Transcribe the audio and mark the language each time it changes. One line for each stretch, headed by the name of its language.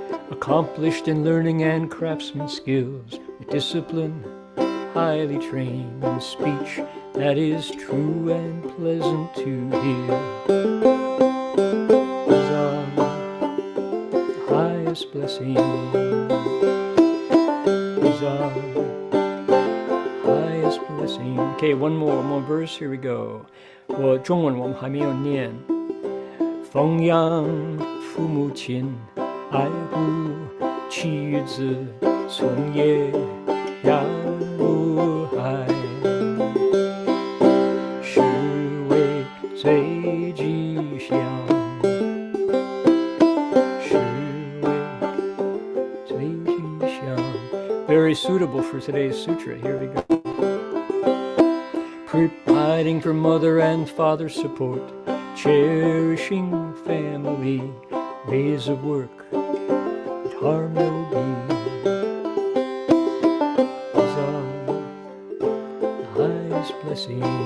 English: Accomplished in learning and craftsman skills, with discipline highly trained, in speech that is true and pleasant to hear. These are the highest blessings. These are the highest blessings. Okay, one more verse. Here we go.
Chinese: 我中文我们还没有念。奉养父母亲，爱护妻子，从业养无害，是为最吉祥，是为最吉祥。
English: Very suitable for today's sutra. Here we go. Providing for mother and father support, cherishing family, ways of work that harm no be. These are the highest blessings.